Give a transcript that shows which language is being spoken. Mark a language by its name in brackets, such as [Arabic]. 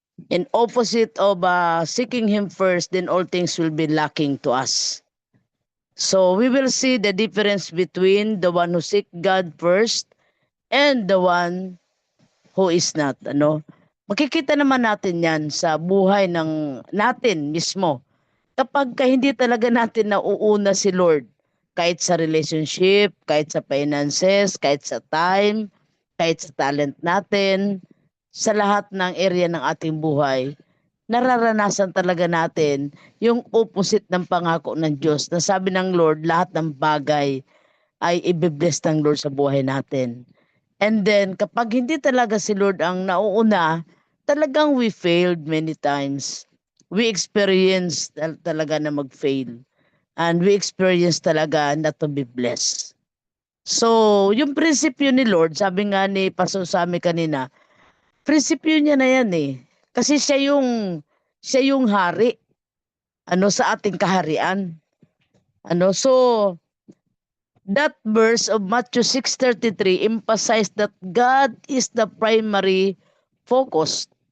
[English] In opposite of seeking Him first, then all things will be lacking to us. So we will see the difference between the one who seek God first and the one who is not. [Filipino] Makikita naman natin yan sa buhay ng natin mismo. Kapag hindi talaga natin nauuna si Lord, kahit sa relationship, kahit sa finances, kahit sa time, kahit sa talent natin, sa lahat ng area ng ating buhay, nararanasan talaga natin yung opposite ng pangako ng Diyos na sabi ng Lord, lahat ng bagay ay ibibless ng Lord sa buhay natin. [English] And then, [Filipino] kapag hindi talaga si Lord ang nauuna, talagang [English] we failed many times. We experienced [Filipino] talaga na mag-fail. [English] And we experienced [Filipino] talaga [English] not to be blessed. [Filipino] So, yung prinsipyo ni Lord, sabi nga ni Pastor Sami kanina, prinsipyo niya na yan eh. Kasi siya yung hari sa ating kaharian. [English] So that verse of Matthew 6:33 emphasized that God is the primary focus.